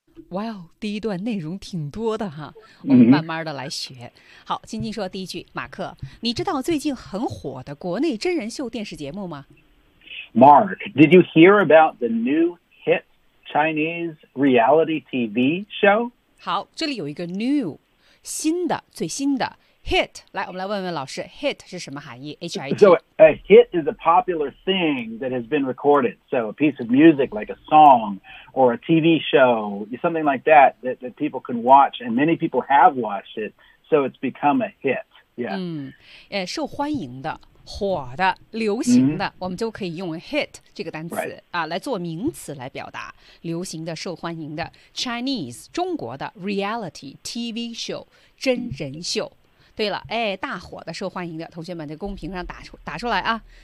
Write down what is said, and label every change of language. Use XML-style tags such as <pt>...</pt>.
<zh>Wow, 第一段内容挺多的哈，我们慢慢的来学。好，金金说第一句，马克，你知道最近很火的国内真人秀电视节目吗？</zh> <en>Mark, did you hear about the new hit Chinese reality TV show?</en> <zh>好，这里有一个 new, 新的，最新的 hit, 来，我们来问问老师 hit 是什么含义 ,H-I-T?</zh> <en>So a hit is a popular thing that has been recorded, so a piece of music like a song,or a TV show, something like that, that people can watch, and many people have watched it, so it's become a hit. Yeah.</en> <zh>嗯，受欢迎的，火的，流行的，我们就可以用 hit 这个单词、</zh> <en>right.</en> <zh>啊，来做名词来表达，流行的，受欢迎的 ，Chinese 中国的 reality TV show 真人秀。对了，哎，大火的，受欢迎的，同学们在公屏上打出来啊。</zh>